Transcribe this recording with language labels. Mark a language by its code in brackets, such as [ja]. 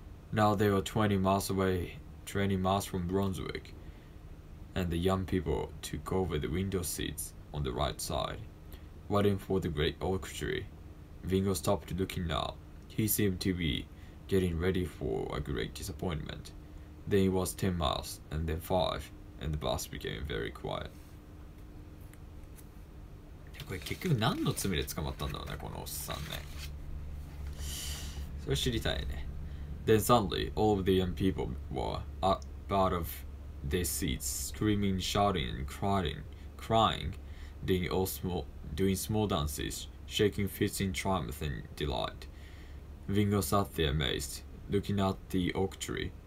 [en] Now they were 20 miles from Brunswick, and the young people took over the window seats on the right side, waiting for the great oak tree. Vingo stopped looking now. He seemed to be getting ready for a great disappointment. Then it was 10 miles, and then 5, and the bus became very quiet. [ja] これ結局何の罪で捕まったんだろうね、このおっさんね。それ知りたいね。 [en] Then suddenly, all of the young people were up out of their seats, screaming, shouting, and crying, doing small dances, shaking fists in triumph and delight. Vingo sat there amazed, looking at the oak tree.